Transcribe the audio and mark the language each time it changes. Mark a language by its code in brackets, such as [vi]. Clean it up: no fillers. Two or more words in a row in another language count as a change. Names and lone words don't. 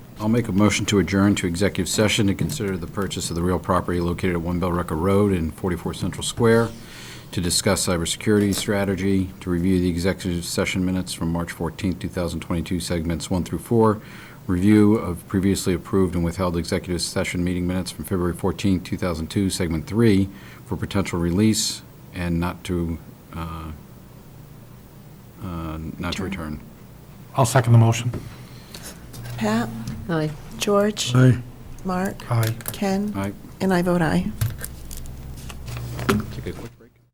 [en] I'll make a motion to adjourn to executive session to consider the purchase of the real property located at 1 Bell Record Road and 44 Central Square, to discuss cybersecurity strategy, to review the executive session minutes from March 14, 2022, segments 1 through 4, review of previously approved and withheld executive session meeting minutes from February 14, 2002, segment 3, for potential release and not to return. I'll second the motion. Pat? Aye. George? Aye. Mark? Aye. Ken? Aye. And I vote aye. Take a quick break.